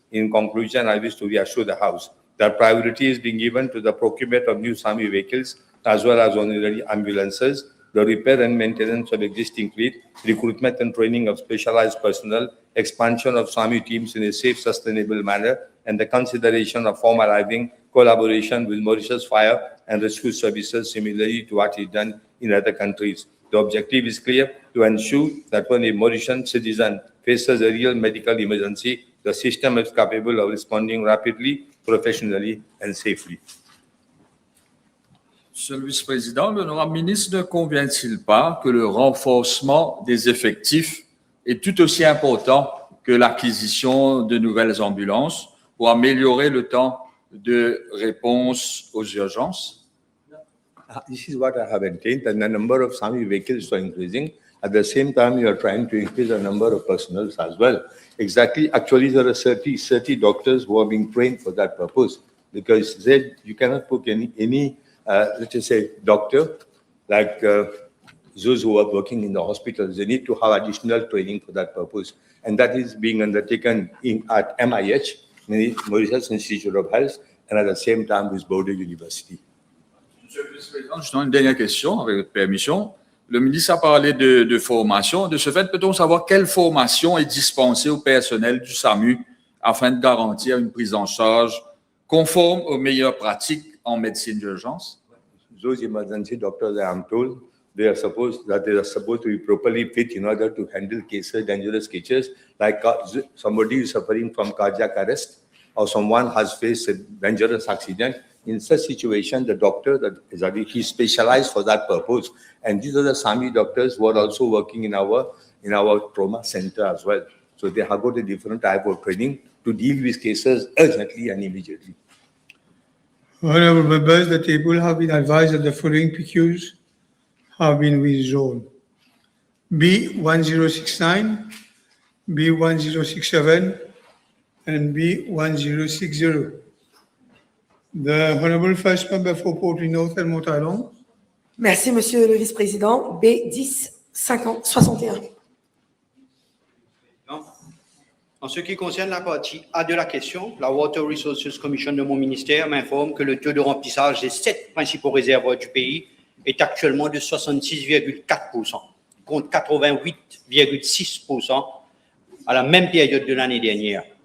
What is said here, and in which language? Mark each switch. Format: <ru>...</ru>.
<en>In conclusion, I wish to reassure the House that priority is being given to the procurement of new SAMI vehicles as well as ordinary ambulances, the repair and maintenance of existing fleet, recruitment and training of specialized personnel, expansion of SAMI teams in a safe, sustainable manner, and the consideration of formalizing collaboration with Mauritius Fire and Rescue Services, similarly to what is done in other countries. The objective is clear: to ensure that when a Mauritian citizen faces a real medical emergency, the system is capable of responding rapidly,</en> <fr>professionnellement</fr> <en>and safely.</en> <fr>Monsieur le vice-président, l'honorable ministre ne convient-il pas que le renforcement des effectifs est tout aussi important que l'acquisition de nouvelles ambulances pour améliorer le temps de réponse aux urgences?</fr> <en>This is what I have maintained, and the number of SAMI vehicles are increasing. At the same time, you are trying to increase the number of personnel as well. Exactly. Actually, there are 30 doctors who are being trained for that purpose, because you cannot put any let's just say, doctor, like those who are working in the hospitals. They need to have additional training for that purpose. And that is being undertaken at MIH, Mauritius Institute of Health, and at the same time with Bordeaux University.</en> <fr>Monsieur le vice-président, justement, une dernière question, avec votre permission. Le ministre a parlé de formation. De ce fait, peut-on savoir quelle formation est dispensée au personnel du SAMU afin de garantir une prise en charge conforme aux meilleures pratiques en médecine d'urgence?</fr> <en>Those emergency doctors, I am told, they are supposed to be properly fit in order to handle cases, dangerous cases, like somebody is suffering from cardiac arrest or someone has faced a dangerous accident. In such situation, the doctor he's specialized for that purpose. And these are the SAMI doctors who are also working in our trauma center as well. So they have got a different type of training to deal with cases urgently and immediately. Honorable members, the table have been advised that the following PQs have been withdrawn. B1069, B1067, and B1060. The Honorable First Member for Port North and Montalon.</en> <fr>Merci, Monsieur le Vice-président. B1061. En ce qui concerne la partie A de la question, la Water Resources Commission de mon ministère m'informe que le taux de remplissage des 7 principaux réservoirs du pays est actuellement de 66,4%, contre 88,6% à la même période de l'année dernière.</fr>